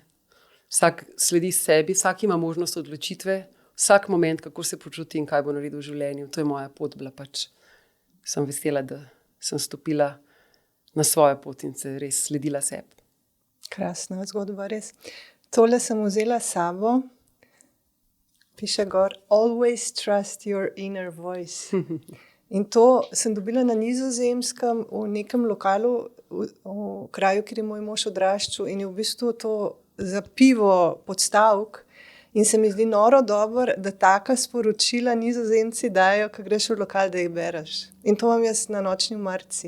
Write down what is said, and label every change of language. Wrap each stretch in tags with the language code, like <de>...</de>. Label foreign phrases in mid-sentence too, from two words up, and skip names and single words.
<sl>Vsak sledi sebi, vsak ima možnost odločitve, vsak moment, kako se počuti in kaj bo naredil v življenju. To je moja pot bila pač. Sem vesela, da sem stopila na svojo pot in se res sledila sebi. Krasna zgodba, res. Tole sem vzela s sabo. Piše gor,</sl> <en>always trust your inner voice.</en> <sl>In to sem dobila na Nizozemskem v nekem lokalu, v kraju, kjer je moj mož odraščal, in je v bistvu to za pivo podstavek. In se mi zdi noro dobro, da taka sporočila Nizozemci dajo, ko greš v lokal, da jih bereš. In to imam jaz na nočni marci.</sl>